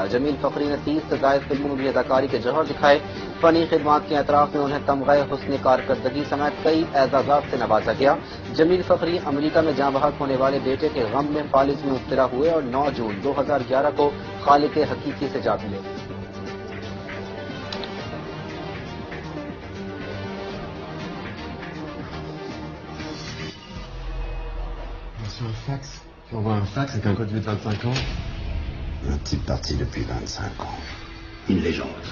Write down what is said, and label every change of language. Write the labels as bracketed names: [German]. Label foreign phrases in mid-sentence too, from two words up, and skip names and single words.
[Urdu] جمیل فخری نے 30 سے زائد فلموں میں بھی اداکاری کے جوہر دکھائے۔ فنی خدمات کے اعتراف میں انہیں تمغہ حسن کارکردگی سمیت کئی اعزازات سے نوازا گیا۔ جمیل فخری امریکہ میں جاں بحق ہونے والے بیٹے کے غم میں فالج میں مبتلا ہوئے اور 9 جون 2011 کو خالق حقیقی سے جا ملے۔ [French] Sur un fax. J'envoie un fax avec un code vue de 25 ans. Un type parti depuis 25 ans. Une légende.